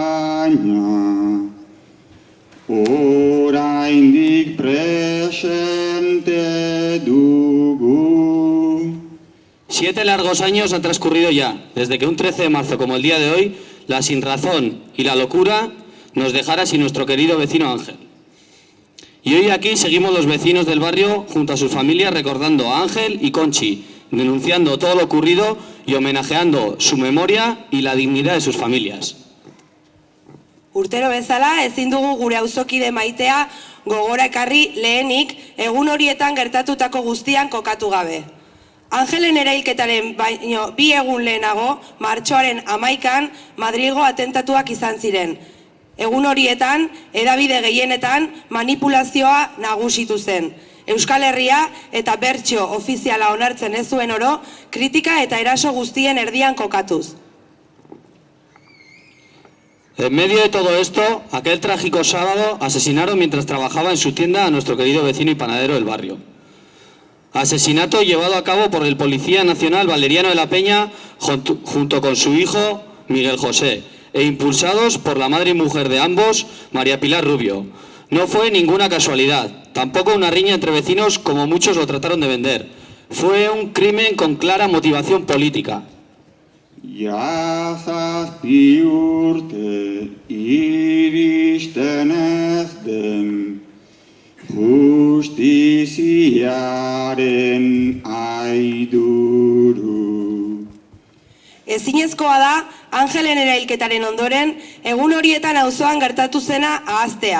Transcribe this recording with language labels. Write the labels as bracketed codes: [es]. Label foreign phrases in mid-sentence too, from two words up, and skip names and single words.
[eu] baina oraindik presente dugu. [es] 7 largos años han transcurrido ya, desde que un 13 de marzo como el día de hoy, la sinrazón y la locura nos dejara sin nuestro querido vecino Ángel. Y hoy aquí seguimos los vecinos del barrio junto a sus familias recordando a Ángel y Conchi, denunciando todo lo ocurrido y homenajeando su memoria y la dignidad de sus familias. [eu] Urtero bezala, ezin dugu gure auzokide maitea gogora ekarri lehenik egun horietan gertatutako guztian kokatu gabe. Angelen erailketaren baino 2 egun lehenago, martxoaren 11an, Madrilgo atentatuak izan ziren. Egun horietan, hedabide gehienetan manipulazioa nagusitu zen. Euskal Herria eta bertsio ofiziala onartzen ez zuen oro, kritika eta eraso guztien erdian kokatuz. [es] En medio de todo esto, aquel trágico sábado asesinaron mientras trabajaba en su tienda a nuestro querido vecino y panadero del barrio. Asesinato llevado a cabo por el Policía Nacional Valeriano de la Peña junto con su hijo Miguel José e impulsados por la madre y mujer de ambos, María Pilar Rubio. No fue ninguna casualidad, tampoco una riña entre vecinos como muchos lo trataron de vender. Fue un crimen con clara motivación política. [eu] Ja 7 urte iristen ez den justiziaren aiduru. Ezinezkoa da, Angelen erailketaren ondoren, egun horietan auzoan gertatu zena ahaztea.